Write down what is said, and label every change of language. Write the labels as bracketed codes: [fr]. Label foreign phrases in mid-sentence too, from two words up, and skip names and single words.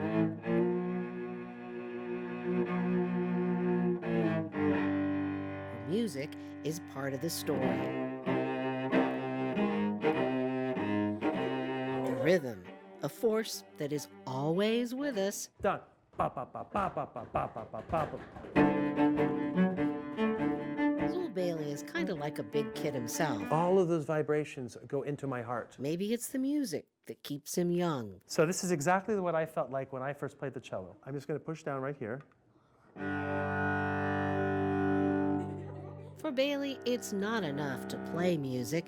[en] Music is part of the story. The rhythm, a force that is always with us. Done. Ba, ba, ba, ba, ba, ba, ba, ba, ba, ba. Zuill Bailey is kind of like a big kid himself. All of those vibrations go into my heart. Maybe it's the music that keeps him young. So this is exactly what I felt like when I first played the cello. I'm just going to push down right here. For Bailey, it's not enough to play music.